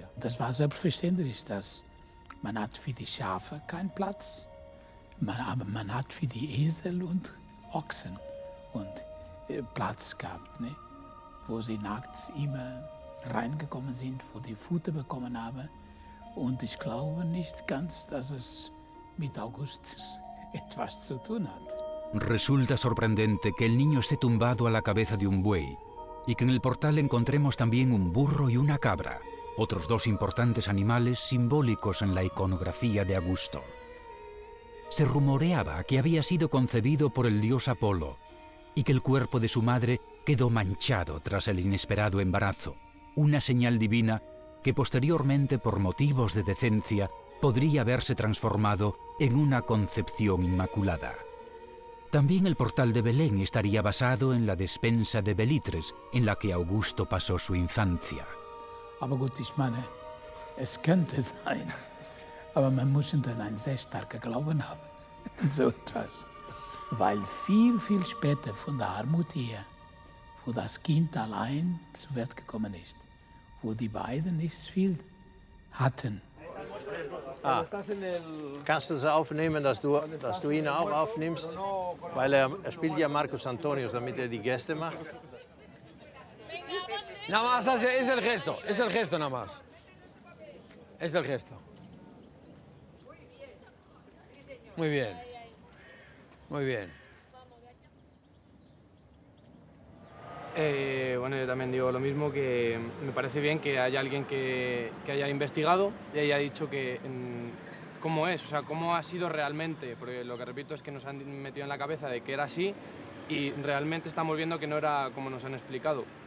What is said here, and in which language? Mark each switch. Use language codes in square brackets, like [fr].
[de] Das war selbstverständlich, dass man hat für die Schafe keinen Platz, aber man hat für die Esel und Ochsen und Platz gehabt, ne? Wo sie nachts immer reingekommen sind, wo die Futter bekommen haben. Und ich glaube nicht ganz, dass es mit Augustus etwas zu tun hat. [es] Resulta sorprendente que el niño esté tumbado a la cabeza de un buey y que en el portal encontremos también un burro y una cabra, otros dos importantes animales simbólicos en la iconografía de Augusto. Se rumoreaba que había sido concebido por el dios Apolo, y que el cuerpo de su madre quedó manchado tras el inesperado embarazo, una señal divina que posteriormente, por motivos de decencia, podría haberse transformado en una concepción inmaculada. También el portal de Belén estaría basado en la despensa de Belitres, en la que Augusto pasó su infancia. [de] Aber gut, ich meine, es könnte sein, aber man muss dann einen sehr starken Glauben haben. So etwas. Weil viel, viel später von der Armut her, wo das Kind allein zur Welt gekommen ist, wo die beiden nicht viel hatten. Kannst du das aufnehmen, dass du ihn auch aufnimmst? Weil er spielt ja Marcos Antonius, damit er die Gäste macht. [es] Nada más es el gesto nada más. Es el gesto. Muy bien. Muy bien. Bueno, yo también digo lo mismo, que me parece bien que haya alguien que haya investigado y haya dicho cómo es, o sea, cómo ha sido realmente, porque lo que repito es que nos han metido en la cabeza de que era así y realmente estamos viendo que no era como nos han explicado.